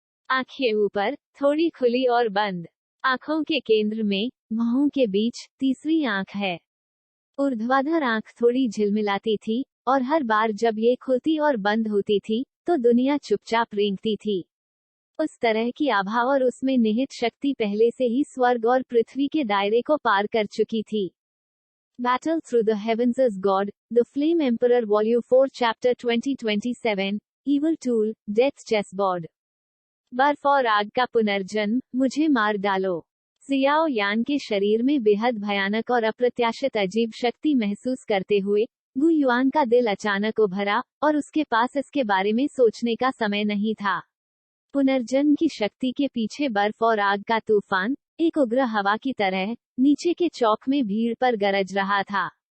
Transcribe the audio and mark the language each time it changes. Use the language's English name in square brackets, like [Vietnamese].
[Hindi] आंखें ऊपर, थोड़ी खुली और बंद। आंखों के केंद्र में, बाहों के बीच, तीसरी आंख है। ऊर्ध्वाधर आंख थोड़ी झिलमिलाती थी और हर बार जब ये खुलती और बंद होती थी तो दुनिया चुपचाप रेंगती थी। उस तरह की आभा और उसमें निहित शक्ति पहले से ही स्वर्ग और पृथ्वी के दायरे को पार कर चुकी थी। [English] Battle Through the Heavens as God, The Flame Emperor Volume 4 Chapter 2027, Evil Tool, Death Chessboard। [Hindi] बर्फ और आग का पुनर्जन्म, मुझे मार डालो। जियाओ यान के शरीर में बेहद भयानक और अप्रत्याशित अजीब शक्ति महसूस करते हुए गु युआन का दिल अचानक उभरा और उसके पास इसके बारे में सोचने का समय नहीं था। पुनर्जन्म की शक्ति के पीछे बर्फ और आग का तूफान, एक उग्र हवा की तरह, नीचे के चौक में भीड़ पर गरज रहा था।